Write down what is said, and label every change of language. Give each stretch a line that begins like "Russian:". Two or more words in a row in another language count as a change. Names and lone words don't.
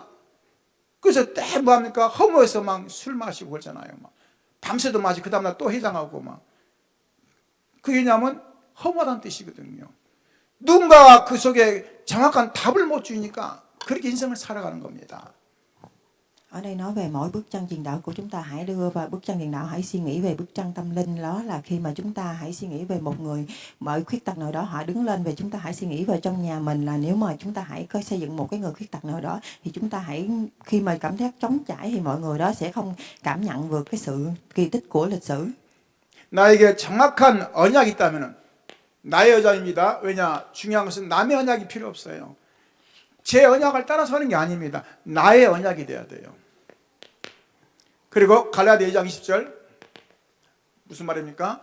Korean: 그래서 때 뭐합니까? 허무해서 막 술 마시고 그러잖아요. 막 밤새도 마시고 그 다음날 또 해장하고 막. 그게 왜냐면 허무하다는 뜻이거든요. 누군가가 그 속에 정확한 답을 못 주니까 그렇게 인생을 살아가는 겁니다.
Vietnamese: Ở đây nói về mỗi bước chân truyền đạo của chúng ta, hãy đưa vào bước chân truyền đạo, hãy suy nghĩ về bước chân tâm linh. Đó là khi mà chúng ta hãy suy nghĩ về một người mọi khuyết tật nào đó, họ đứng lên về chúng ta hãy suy nghĩ về trong nhà mình là nếu mà chúng ta hãy có xây dựng một cái người khuyết tật nào đó thì chúng ta hãy khi mà cảm giác trống trải thì mọi người đó sẽ không cảm nhận vượt cái sự kỳ tích của lịch sử.
Korean: 나에게 정확한 언약이 있다면 나의 언약입니다. 왜냐? 중요한 것은 남의 언약이 필요 없어요. 제 언약을 따라서 하는 게 아닙니다. 나의 언약이 돼야 돼요. 그리고 갈라디아 2장 20절 무슨 말입니까?